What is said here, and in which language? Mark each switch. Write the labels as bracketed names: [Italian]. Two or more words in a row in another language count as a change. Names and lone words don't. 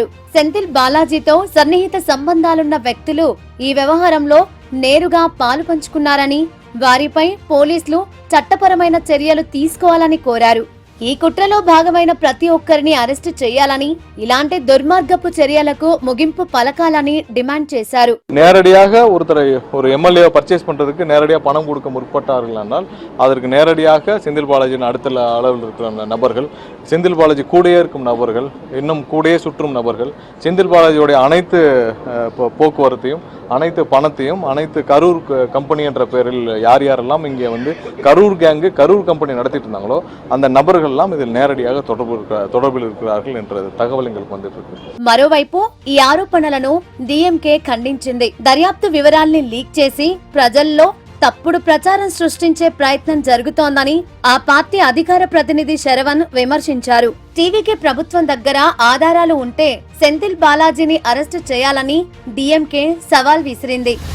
[Telugu] సెంథిల్ బాలాజీతో సన్నిహిత సంబంధాలున్న వ్యక్తులు ఈ వ్యవహారంలో నేరుగా పాలుపంచుకున్నారని, వారిపై పోలీసులు చట్టపరమైన చర్యలు తీసుకోవాలని కోరారు. ఈ కుట్రలో భాగమైన ప్రతి ఒక్కరిని అరెస్టు చేయాలని, ఇలాంటి దుర్మార్గపు చర్యలకు ముగింపు పలకాలని డిమాండ్ చేశారు. [Tamil] நேரடியாக ஒரு [English] MLA purchase [Tamil] பண்றதுக்கு நேரடியாக பணம் கொடுக்க முற்பட்டார்கள் என்றால் அதற்கு நேரடியாக செந்தில் பாலாஜியின் அடுத்த அளவில் இருக்கிற நபர்கள், செந்தில் பாலாஜி கூடயே இருக்கும் நபர்கள், இன்னும் கூடயே சுற்றும் நபர்கள், செந்தில் பாலாஜியோடைய அனைத்து போக்குவரத்தையும், அனைத்து பணத்தையும், அனைத்து கரூர் கம்பெனி என்ற பெயரில் யார் யாரெல்லாம் இங்கே வந்து கரூர் கேங்கு, கரூர் கம்பெனி நடத்திட்டு இருந்தாங்களோ அந்த நபர்கள் இதில் நேரடியாக தொடர்பில் இருக்கிறார்கள் என்ற தகவல் எங்களுக்கு வந்துட்டு. [Telugu] మరోవైపు ఈ ఆరోపణలను డీఎంకే ఖండించింది. దర్యాప్తు వివరాల్ని లీక్ చేసి ప్రజల్లో తప్పుడు ప్రచారం సృష్టించే ప్రయత్నం జరుగుతోందని ఆ పార్టీ అధికార ప్రతినిధి శరవణ్ విమర్శించారు. టీవీకే ప్రభుత్వం దగ్గర ఆధారాలు ఉంటే సెంథిల్ బాలాజీని అరెస్టు చేయాలని డీఎంకే సవాల్ విసిరింది.